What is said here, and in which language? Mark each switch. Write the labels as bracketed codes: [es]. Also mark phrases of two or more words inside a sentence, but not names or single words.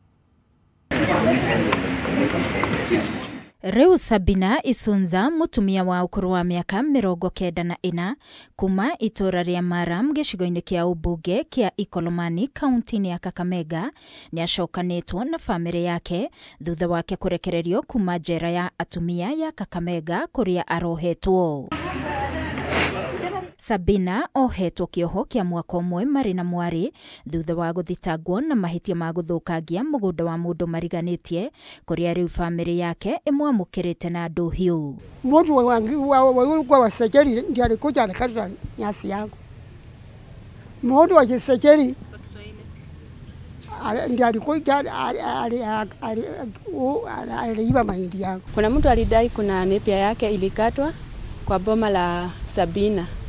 [ki] Reu Sabina Isunza mutumia wa ukuru wa miaka 94 kuma itora ria Maram gicigo-ini kia ubunge kia Ikolomani kaunti ya Kakamega ni acokanitwo na family yake thutha wake kurekererio kuma njera ya atumia ya Kakamega kuria arohetwo. Sabina ohetwo kioho kia mwaka ũmwe mari na mwari thutha wa guthitangwo na mahitia ma guthukangia mũgũnda wa mũndũ mariganĩtie kuria riu family yake imwamũkĩrĩte na andũ hiũ. [sw] Mũndũ wangu wa sejeri ndiye alikuja alikata nyasi yangu. Mũndũ wa sejeri ndiye alikuja aliiba mahindi yangu. Kuna mtu alidai kuna nepia yake ilikatwa kwa boma la Sabina.